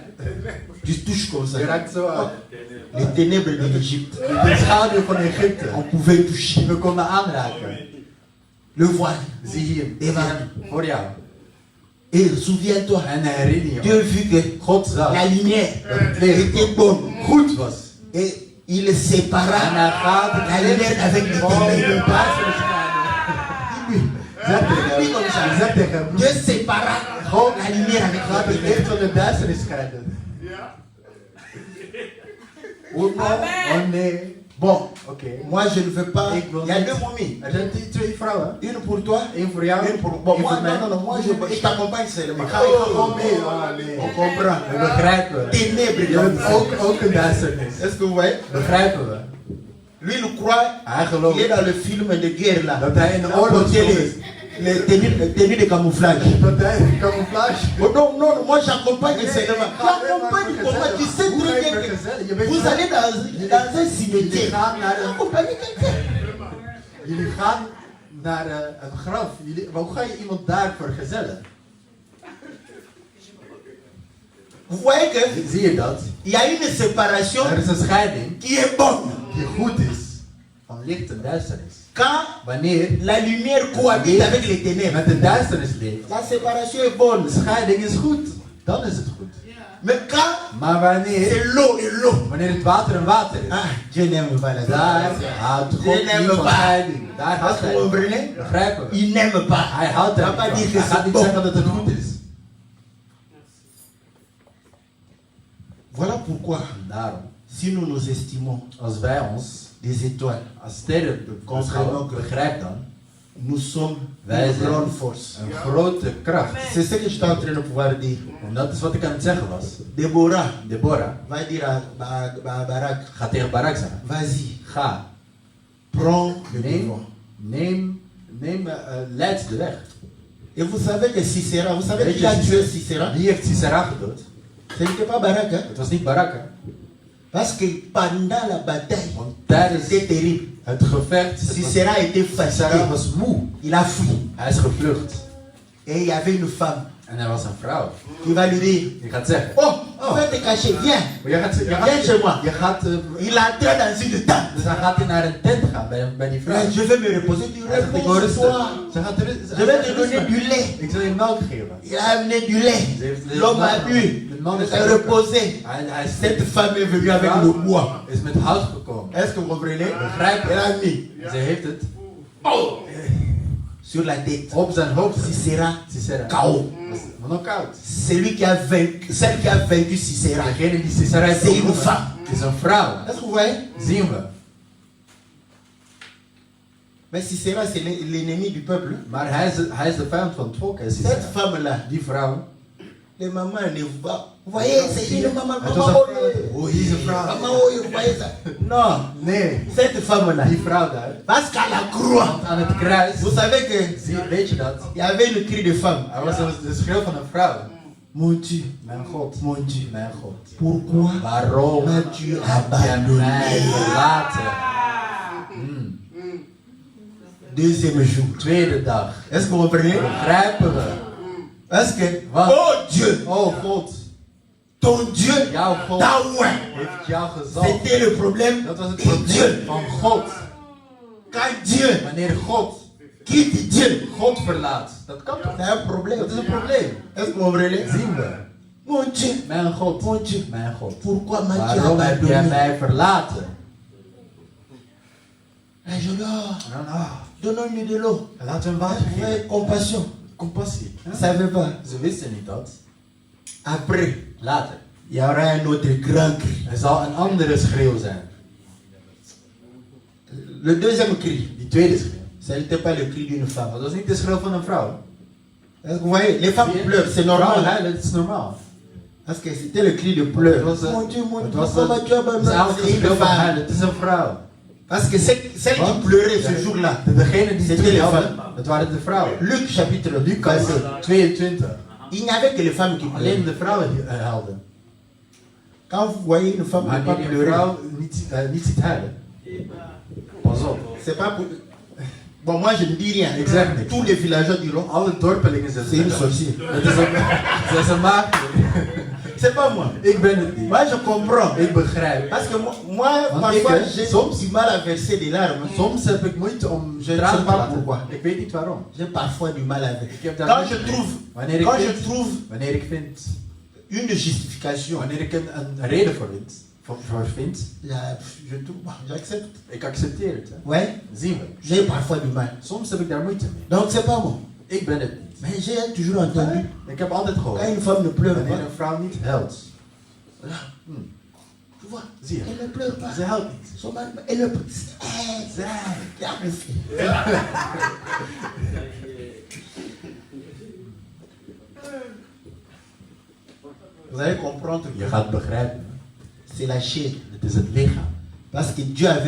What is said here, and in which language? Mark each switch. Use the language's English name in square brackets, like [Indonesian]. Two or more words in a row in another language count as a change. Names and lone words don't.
[French] Tu touches comme ça. [Dutch] Je raakt zo aan. [French] Les ténèbres de l'Égypte. [Dutch] De schaduw van Egypte. [French] On pouvait toucher. [Dutch] We konden aanraken. [French] Le voile. [Dutch] Zie hier. [French] Devant. [Dutch] Voor jou. [French] Et souviens-toi, [Dutch] En herinner je [French] Dieu me, vu que [Dutch] God zag [French] la lumière [Dutch] dat het licht [French] était bonne. [Dutch] goed was. [French] Et il sépara [Dutch] En hij gaat [French] la [Dutch] het [French] lumière [Dutch] licht [French] avec les [Dutch] van de [French] ténèbres. [Dutch] duisternis scheiden. Zeg tegen hem, zeg tegen hem, [French] Dieu sépara [Dutch] God [French] la lumière avec [Dutch] gaat [French] les [Dutch] het [French] ténèbres. [Dutch] licht van de duisternis scheiden. Oh, oh nee. Bon, oké. [French] Moi, je ne veux pas. [Dutch] Ik wil [French] Il y a [Dutch] niet. [French] deux momies. [Dutch] Er zijn twee vrouwen. [French] Une pour toi, [Dutch] Eén voor jou, [French] une pour. Bon, [Dutch] één [French] moi, [Dutch] voor mij. [French] non, moi, je t'accompagne seulement. [Dutch] Ik ga gewoon mee. Ah, nee. [French] On comprend. [Dutch] We begrijpen. [French] Ténèbres. [Dutch] Je bent ook een duisternis. [French] Est-ce que vous voyez? [Dutch] Begrijpen we. [French] Lui, il croit. [Dutch] Hij [French] Il est [Dutch] gelooft [French] dans le film de guerre là. [Dutch] dat hij in de [French] Il a [Dutch] oorlog [French] porté [Dutch] is. [French] les tenues de camouflage. [Dutch] Dat hij in camouflage. [French] Oh, non, non, moi j'accompagne seulement. J'accompagne comment tu sais très bien que vous allez dans un cimetière. [Dutch] Jullie gaan naar een, [French] Accompagnez quelqu'un. [Dutch] jullie gaan naar een graf. Hoe ga je iemand daar vergezellen? [French] Vous voyez que [Dutch] Zie je dat? [French] il y a une séparation [Dutch] Er is een scheiding [French] qui est bonne. [Dutch] die goed is van licht en duisternis. [French] Quand [Dutch] Wanneer [French] la lumière cohabite avec les ténèbres, [Dutch] met de duisternis leeft, [French] la séparation est bonne. [Dutch] de scheiding is goed. Dan is het goed. [French] Mais quand [Dutch] Maar wanneer, [French] c'est l'eau et l'eau, [Dutch] wanneer het water en water is, [French] ah, Dieu n'aime pas la [Dutch] daar [French] séparation. [Dutch] houdt God [French] Dieu [Dutch] niet [French] n'aime [Dutch] van [French] pas. [Dutch] scheiding. Daar houdt [French] Parce que [Dutch] hij. [French] vous comprenez? [Dutch] Begrijpen we? [French] Il n'aime pas. [Dutch] Hij houdt [French] Il [Dutch] er [French] ne va pas [Dutch] niet [French] dire [Dutch] van. [French] que [Dutch] Hij gaat [French] c'est [Dutch] niet [French] bon. [Dutch] zeggen dat het goed is. [French] Voilà pourquoi, [Dutch] Daarom, [French] si nous nous estimons [Dutch] als wij ons [French] des étoiles, [Dutch] als sterren beschouwen, begrijp dan, [French] nous sommes [Dutch] wij [French] une [Dutch] zijn [French] grande force. [Dutch] een grote kracht. [French] C'est ce que je suis en train de pouvoir dire. [Dutch] En dat is wat ik aan het zeggen was. [French] Déborah [Dutch] Deborah [French] va dire à Barak, [Dutch] gaat tegen Barak zeggen, [French] vas-y, [Dutch] ga, [French] prends le [Dutch] neem, [French] devant. [Dutch] leid de weg. [French] Et vous savez que Sisera, vous savez [Dutch] Weet [French] qui a [Dutch] je, [French] tué Sisera? [Dutch] Wie heeft Sisera gedood? [French] Ce n'était pas Barak, hein? [Dutch] Het was niet Barak, hè? [French] Parce que pendant la bataille, [Dutch] Want tijdens [French] c'était terrible. [Dutch] het gevecht, [French] Sisera était [Dutch] Sisera [French] fatigué. [Dutch] was moe. [French] Il a fui. [Dutch] Hij is gevlucht. [French] Et il y avait une femme [Dutch] En er was een vrouw. [French] qui va lui dire, [Dutch] Je gaat zeggen, [French] oh, tu vas te cacher, viens. [Dutch] maar [French] Viens chez moi. [Dutch] je gaat, [French] Il entra dans une tente. [Dutch] dus dan gaat hij naar een tent gaan bij die vrouw. [French] Je vais me reposer. Tu [Dutch] Hij zegt, ik wil rusten. [French] repose-toi. [Dutch] Ze gaat [French] Je vais te donner du lait. [Dutch] Ik zal je melk geven. [French] Il a amené du lait. L'homme a bu. [Dutch] man [French] Il [Dutch] is [French] s'est reposé. [Dutch] Hij is [French] Cette femme est venue avec le bois. [Dutch] is met hout gekomen. [French] Est-ce que vous comprenez? [Dutch] Begrijp [French] Elle [Dutch] je? [French] a mis [Dutch] Ze heeft het [French] sur la tête. [Dutch] op zijn hoofd gezet. [French] Sisera, [Dutch] Sisera. [French] KO. [Dutch] Maar nog koud. [French] Celui qui a vaincu, celle qui a vaincu Sisera. [Dutch] Degene die Sisera heeft [French] C'est une [Dutch] overwonnen, [French] femme. [Dutch] is een vrouw. [French] Est-ce que vous voyez? [Dutch] Zien we. [French] Mais Sisera, c'est l'ennemi du peuple. [Dutch] Maar hij is de vijand van het volk. Hè, Sisera. [French] Cette femme-là, [Dutch] Die vrouw. [French] les mamans ne vous pas. Vous voyez, c'est une maman. [Dutch] Het [French] Maman, [Dutch] was een [French] oh, [Dutch] vrouw. Oh, hier is een vrouw. [French] maman, oh, vous voyez ça? Non, [Dutch] Nee, [French] cette femme-là, [Dutch] die vrouw daar. [French] parce qu'à la croix, [Dutch] Want aan het kruis, [French] vous savez que [Dutch] weet je dat? [French] il y avait une cri de femme. [Dutch] Er was de schreeuw van een vrouw. [French] Mon Dieu, [Dutch] Mijn God, [French] mon Dieu, [Dutch] mijn God. [French] pourquoi [Dutch] Waarom [French] m'as-tu [Dutch] heb je mij [French] abandonné? [Dutch] verlaten? [French] Deuxième jour. [Dutch] Tweede dag. [French] Est-ce que vous comprenez? [Dutch] Begrijpen we? [French] Parce que, [Dutch] Wat? [French] oh Dieu, [Dutch] Oh God, [French] ton Dieu [Dutch] jouw God [French] t'a oint. [Dutch] heeft jou gezalfd. [French] C'était le problème [Dutch] Dat was het [French] de [Dutch] probleem [French] Dieu. [Dutch] van God. [French] Quand Dieu [Dutch] Wanneer God [French] quitte Dieu, [Dutch] God verlaat, dat kan toch? [French] c'est un problème. [Dutch] Dat is een probleem. [French] Est-ce que vous comprenez? [Dutch] Zien we. [French] Mon Dieu, [Dutch] Mijn God, [French] mon Dieu, [Dutch] mijn God. [French] pourquoi m'as-tu [Dutch] Waarom heb jij [French] abandonné? [Dutch] mij verlaten? [French] Et je dis, oh, [Dutch] En dan, [French] donnons-lui de l'eau. [Dutch] laten we hem water geven. [French] Ouais, compassion. [Dutch] Compassie. [French] Vous ne savez pas. [Dutch] Ze wisten niet dat. [French] Après, [Dutch] Later. [French] il y aura un autre grand cri. [Dutch] Er zal een andere schreeuw zijn. [French] Le deuxième cri, [Dutch] Die tweede schreeuw. [French] ce n'était pas le cri d'une femme. [Dutch] Dat was niet de schreeuw van een vrouw. [French] Est-ce que vous voyez, les femmes pleurent, c'est [Dutch] Vrouwen [French] normal. [Dutch] huilen, dat is normaal. [French] Parce que c'était le cri de pleurs. [Dutch] Het was, [French] Mon Dieu, mon [Dutch] het [French] Dieu, [Dutch] was [French] pourquoi m'as-tu [Dutch] het is abandonné? eigenlijk [French] C'est [Dutch] een [French] une [Dutch] schreeuw van [French] femme. [Dutch] huilen. Het is een vrouw. [French] Parce que celle qui [Dutch] Wat? [French] pleurait ce jour-là, [Dutch] Degene die [French] C'était [Dutch] toen [French] les [Dutch] hadden, [French] femmes. [Dutch] dat waren de vrouwen. [French] Luc chapitre [Dutch] Lucas [French] 22, [Dutch] 22. [French] il n'y avait que les femmes qui [Dutch] Alleen [French] pleuraient. [Dutch] de vrouwen die huilden. [French] Quand vous voyez une femme ne pas [Dutch] Wanneer je een [French] pleurer, [Dutch] vrouw niet ziet huilen, pas op. [French] c'est pas pour... Bon, moi je ne dis rien. Exact. Tous les villageois diront, [Dutch] Alle dorpelingen zijn [French] c'est une sorcière. [Dutch] Het is een maagd. [French] C'est pas moi. [Dutch] Ik ben het niet. [French] Moi, je comprends. [Dutch] Ik begrijp. [French] Parce que moi [Dutch] Want [French] parfois, [Dutch] ik, [French] j'ai [Dutch] soms- [French] du mal à verser des larmes. [Dutch] Soms heb ik moeite om [French] Je ne [Dutch] tranen [French] sais [Dutch] te [French] pas [Dutch] laten. [French] pourquoi. [Dutch] Ik weet niet waarom. [French] J'ai parfois du mal à verser. [Dutch] Ik heb daar [French] Quand [Dutch] moeite [French] je [Dutch] mee. [French] trouve, [Dutch] Wanneer ik [French] quand je [Dutch] vind, [French] trouve [Dutch] wanneer ik vind, [French] une justification, [Dutch] wanneer ik een reden voor vind, [French] ja, je trouve, bon, j'accepte. [Dutch] ik accepteer het. Hè. [French] Ouais, [Dutch] Zien we. [French] j'ai parfois du mal. [Dutch] Soms heb ik daar moeite mee. [French] Donc c'est pas moi. [Dutch] Ik ben het niet. [French] Mais j'ai toujours entendu, [Dutch] Ik heb altijd [French] quand [Dutch] gehoord, [French] une femme ne pleure [Dutch] wanneer [French] pas, [Dutch] een vrouw niet huilt, [French] tu vois, [Dutch] zie je, [French] elle ne pleure pas. [Dutch] ze huilt niet. [French] Son mari, elle ne pleure pas. Vous allez comprendre [Dutch] Je [French] que [Dutch] gaat begrijpen, [French] c'est la chair. [Dutch] het is het lichaam. [French] Parce que Dieu avait